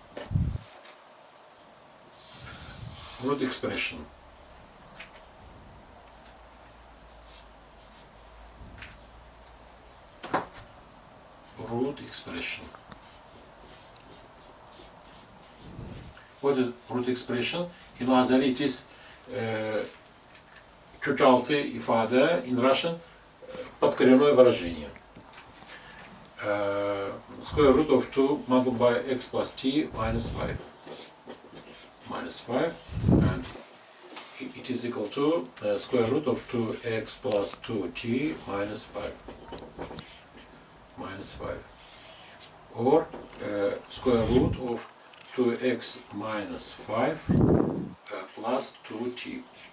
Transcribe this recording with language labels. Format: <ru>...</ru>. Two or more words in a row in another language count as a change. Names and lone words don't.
<en>Root expression. What is root expression? In Azeri it is</en> <az>kök altı ifade,</az> <en>in Russian</en> <ru>подкоренное выражение.</ru> <en>Square root of 2 multiplied by x plus t minus 5. And it is equal to square root of 2x plus 2t minus 5. Or square root of 2x minus 5 plus 2t.</en>